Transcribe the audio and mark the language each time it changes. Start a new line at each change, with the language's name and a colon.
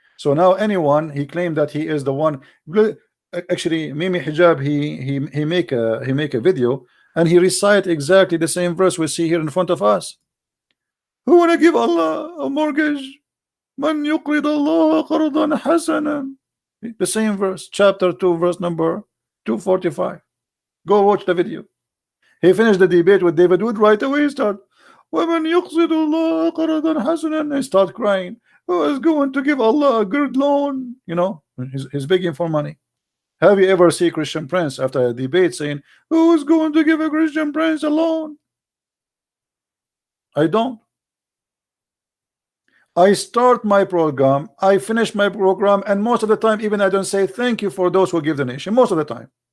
English: So now anyone, he claimed that he is the one. Actually, Mimi Hijab, he make a video and he recite exactly the same verse we see here in front of us. Who wanna give Allah a mortgage?
Arabic: Man yuqrid Allah qardan hasanan.
English: The same verse, chapter 2, verse number 245. Go watch the video. He finished the debate with David Wood right away. He start,
Arabic: وَمَنْ يُقْصِدُ اللَّهَ قَرْضًا حَسَنًا.
English: He start crying. Who is going to give Allah a good loan? You know, he's begging for money. Have you ever seen Christian Prince after a debate saying, who is going to give a Christian Prince a loan? I don't. I start my program, I finish my program, and most of the time even I don't say thank you for those who give donation. Most of the time.